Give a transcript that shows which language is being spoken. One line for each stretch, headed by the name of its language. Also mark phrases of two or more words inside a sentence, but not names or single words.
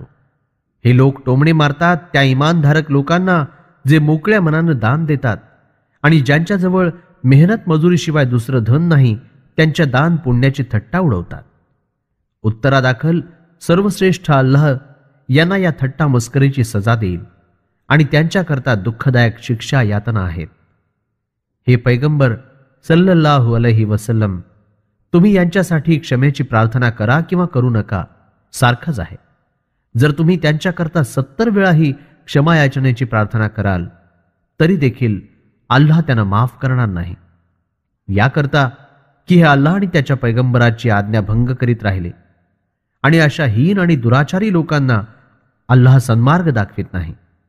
Marathi: हे लोक टोमणे मारतात त्या इमानधारक लोकांना जे मोकळ्या मनानं दान देतात आणि ज्यांच्याजवळ मेहनत मजुरीशिवाय दुसरं धन नाही त्यांच्या दान पुण्याची थट्टा उडवतात. उत्तरादाखल सर्वश्रेष्ठ अल्लाह यांना या थट्टा मस्करीची सजा देईल आणि त्यांच्याकरता दुःखदायक शिक्षा यातना आहेत. हे पैगंबर
Arabic: صلى الله عليه وسلم,
Marathi: तुम्ही यांच्यासाठी क्षमेची प्रार्थना करा किंवा करू नका, सारखंच आहे. जर तुम्ही त्यांच्याकरता 70 वेळाही क्षमा याचनेची प्रार्थना कराल तरी देखील अल्लाह त्यांना माफ करणार नाही. याकरता की हे अल्लाह आणि त्याच्या पैगंबराची आज्ञा भंग करीत राहिले आणि अशा हीन आणि दुराचारी लोकांना अल्लाह सन्मार्ग दाखवित नाही.